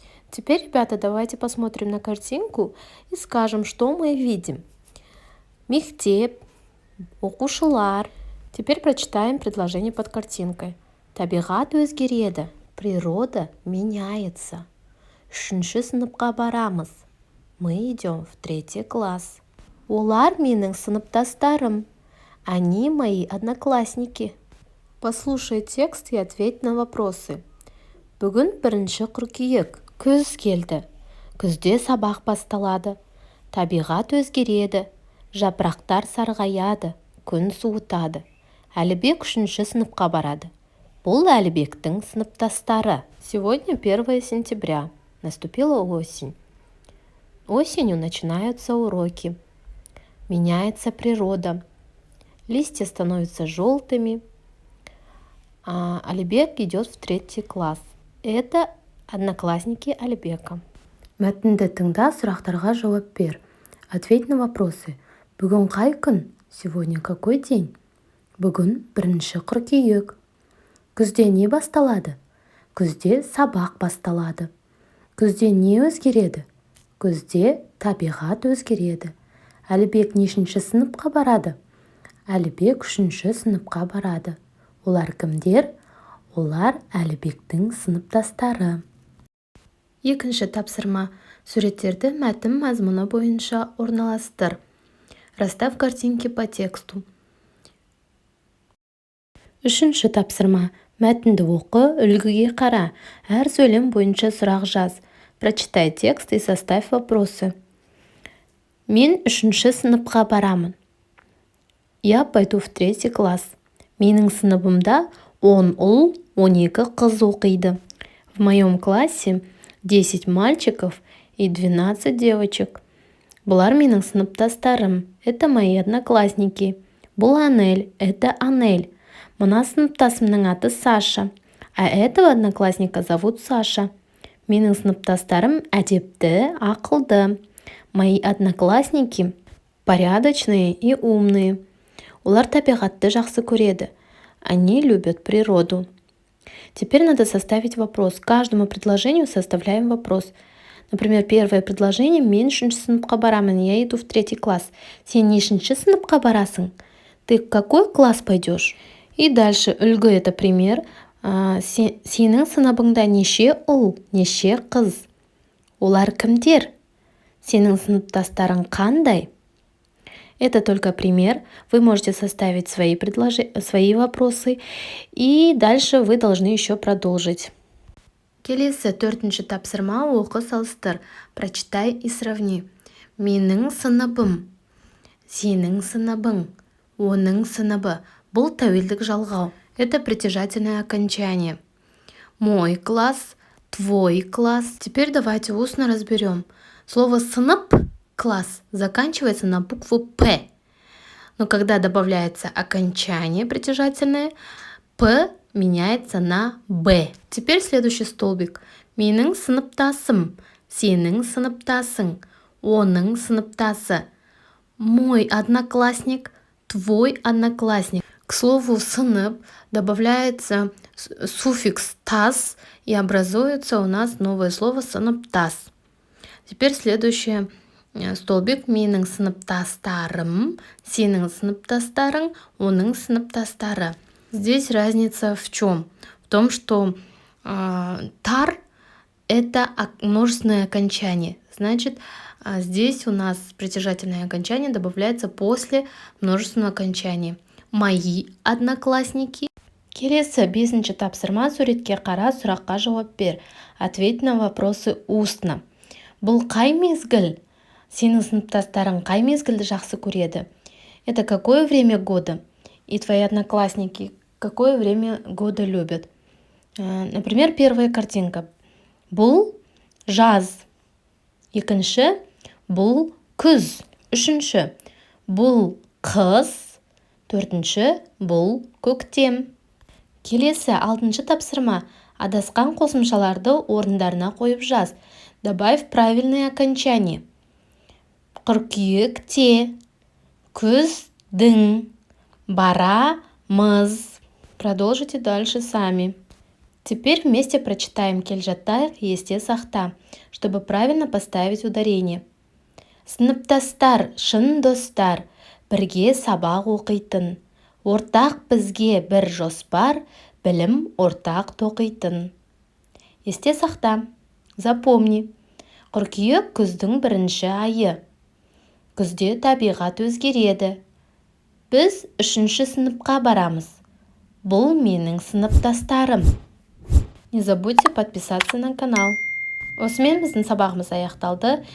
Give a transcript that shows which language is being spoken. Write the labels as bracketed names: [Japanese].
[Russian] Теперь, ребята, давайте посмотрим на картинку и скажем, что мы видим. [Kazakh] Мектеп, оқушылар. [Russian] Теперь прочитаем предложение под картинкой. [Kazakh] Табиғат өзгереді, [Russian] природа меняется. [Kazakh] Үшінші сыныпқа барамыз. [Russian] Мы идем в 3 класс. [Kazakh] Олар менің сыныптастарым. [Russian] Они мои одноклассники. Послушай текст и ответь на вопросы. [Kazakh] Бүгін 1 қыркүйек. Күз келді. Күзде сабақ басталады. Табиғат өзгереді. Жапырақтар сарғаяды. Күн суытады. Әлібек 3 сыныпқа барады. Бұл Әлібектің сыныптастары. [Russian] Сегодня 1 сентября. Наступила осень. Осенью начинаются уроки. Меняется природа. Листья становятся желтыми. А Алибек идет в 3 класс. Это одноклассники Алибека. [Kazakh] Мәтінді тыңда, сұрақтарға жауап бер. [Russian] Ответь на вопросы. [Kazakh] Бүгін қай күн? [Russian] Сегодня какой день? [Kazakh] Бүгін 1 қыркүйек. Күзде не басталады? Күзде сабақ басталады. Күзде не өзгереді? Күзде табиғат өзгереді. Әлібек нешінші сыныпқа барады? Әлібек 3 сыныпқа барады. Олар кімдер? Олар Әлібектің сыныптастары. Екінші тапсырма. Суреттерді мәтін мазмұны бойынша орналастыр. [Russian] Расставь картинки по тексту. [Kazakh] Үшінші тапсырма. Мәтінді оқы, үлгіге қара. Әр сөйлем бойынша сұрақ жаз. [Russian] Прочитай текст и составь вопросы. [Kazakh] Мен 3 сыныпқа барамын. [Russian] Я пойду в 3 класс. [Kazakh] Менің сыныбымда 10 ұл, 12 қыз оқиды. [Russian] В моем классе 10 мальчиков и 12 девочек. [Kazakh] Бұлар менің сыныптастарым. [Russian] Это мои одноклассники. [Kazakh] Бұл Анель. [Russian] Это Анель. [Kazakh] Мына сыныптасымның аты Саша. [Russian] А этого одноклассника зовут Саша. [Kazakh] Менің сыныптастарым әдепті, ақылды. [Russian] Мои одноклассники порядочные и умные. [Kazakh] Олар табиғатты жақсы көреді. [Russian] Они любят природу. Теперь надо составить вопрос. К каждому предложению составляем вопрос. Например, первое предложение. [Kazakh] Мен 3 сыныпқа барамын. [Russian] Я иду в 3 класс. [Kazakh] Сен нешінші сыныпқа барасың? [Russian] Ты в какой класс пойдешь? И дальше үлгі, это пример. [Kazakh] Сенің сыныбыңда неше ұл, неше қыз? Олар кімдер? Сенің сыныптастарың қандай? [Russian] Это только пример. Вы можете составить свои вопросы. И дальше вы должны еще продолжить. [Kazakh] Келесі 4-ші тапсырма. Оқы, салыстыр. [Russian] Прочитай и сравни. [Kazakh] Менің сыныбым. Сенің сыныбың. Оның сыныбы. Бұл тәуелдік жалғау. [Russian] Это притяжательное окончание. Мой класс, твой класс. Теперь давайте устно разберем. Слово «сынып», класс, заканчивается на букву «п». Но когда добавляется окончание притяжательное, «п» меняется на «б». Теперь следующий столбик. [Kazakh] Менің сыныптасым, сенің сыныптасың, оның сыныптасы. [Russian] Мой одноклассник, твой одноклассник. К слову «сынып» добавляется суффикс «тас» и образуется у нас новое слово «сыныптас». Теперь следующий столбик. [Kazakh] Менің сыныптастарым, сенің сыныптастарың, оның сыныптастары. [Russian] Здесь разница в чем? В том, что тар – это множественное окончание. Значит, здесь у нас притяжательное окончание добавляется после множественного окончания. Мои одноклассники. [Kazakh] Келесі 5-ші тапсырма. Суретке қара, сұраққа жауап бер. [Russian] Ответь на вопросы устно. [Kazakh] Бұл қай мезгіл? Сенің сыныптастарың қай мезгілді жақсы көреді? [Russian] Это какое время года? И твои одноклассники какое время года любят? Например, первая картинка. [Kazakh] Бұл жаз. Екінші, бұл күз. Үшінші, бұл қыс. Төртінші, бұл көктем. Келесі 6-шы тапсырма. Адасқан қосымшаларды орындарына қойып жаз. [Russian] Добавь правильные окончания. [Kazakh] Қыркүйекте, күздің, барамыз. [Russian] Продолжите дальше сами. Теперь вместе прочитаем [Kazakh] келжаттайық есте сақта, [Russian] чтобы правильно поставить ударение. [Kazakh] Сыныптастар, шын достар, бірге сабақ оқитын. Ортақ бізге бір жоспар, білім ортақ тоқитын. Есте сақта. [Russian] Запомни. [Kazakh] Қыркүйек күздің бірінші айы. Күзде табиғат өзгереді. Біз 3-ші сыныпқа барамыз. Бұл менің сыныптастарым. [Russian] Не забудьте подписаться на канал. [Kazakh] Осымен біздің сабағымыз аяқталды.